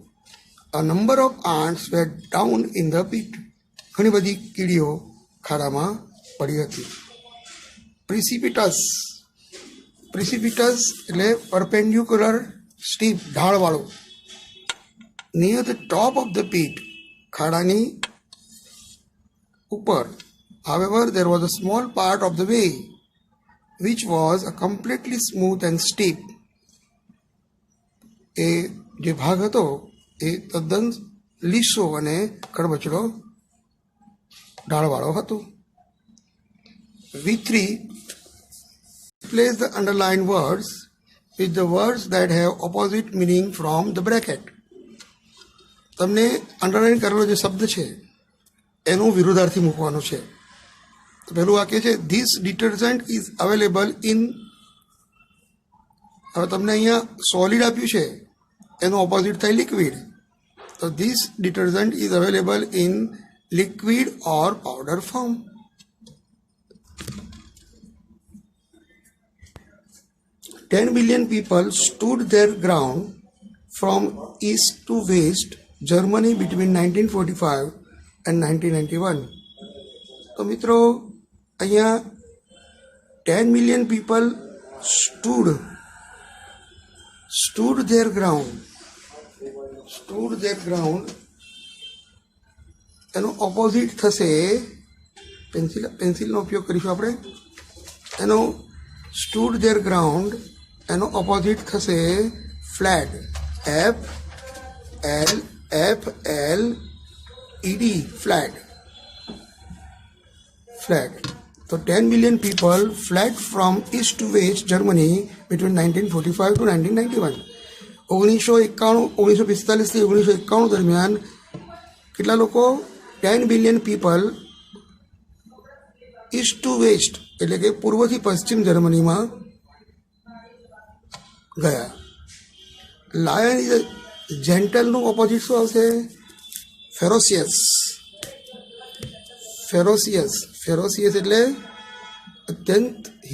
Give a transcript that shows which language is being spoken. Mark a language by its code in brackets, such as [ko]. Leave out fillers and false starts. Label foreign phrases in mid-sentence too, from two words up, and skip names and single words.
[en] a number of ants were down in the pit, [gu] ઘણી બધી કીડીઓ ખાડામાં પડી હતી. [en] પ્રિસિપિટસ એટલે perpendicular, steep, ઢાળવાળું. near the top of the pit, [gu] ખાડાની ઉપર. [en] However, there was a small part of the way which was completely smooth and steep. [gu] એ જે ભાગ હતો એ તદ્દન લીસો અને ખડબચડો ઢાળવાળો હતો. [en] V3, replace the underlined words with the words that have opposite meaning from the bracket. [gu] તમને અંડરલાઇન કરેલો જે શબ્દ છે એનું વિરુદ્ધાર્થી મૂકવાનું છે. તો પહેલું વાક્ય છે, [en] this detergent is available in. [gu] હવે તમને અહીંયા સોલિડ આપ્યું છે, એનું ઓપોઝિટ થાય લિક્વિડ. [en] તો this detergent is available in liquid or powder form. $10 billion people stood their ground from east to west Germany between 1945 and 1991. [gu] તો મિત્રો અહીંયા [en] 10 million people stood their ground. [gu] એનો ઓપોઝિટ થશે, પેન્સિલનો ઉપયોગ કરીશું આપણે. એનો [en] stood their ground [gu] એનો ઓપોઝિટ થશે ફ્લેડ, [en] FLED, flat. So 10 million people fled from east to west Germany between 1945 to 1991. [gu] 1945 થી 1991 દરમિયાન કેટલા લોકો? [en] 10 billion people east to west [gu] એટલે કે પૂર્વથી પશ્ચિમ જર્મનીમાં ગયા. [en] lion is [gu] જેન્ટલનું ઓપોઝિટ શું આવશે? ફેરોસિયસ એટલે અત્યંત હિંસક.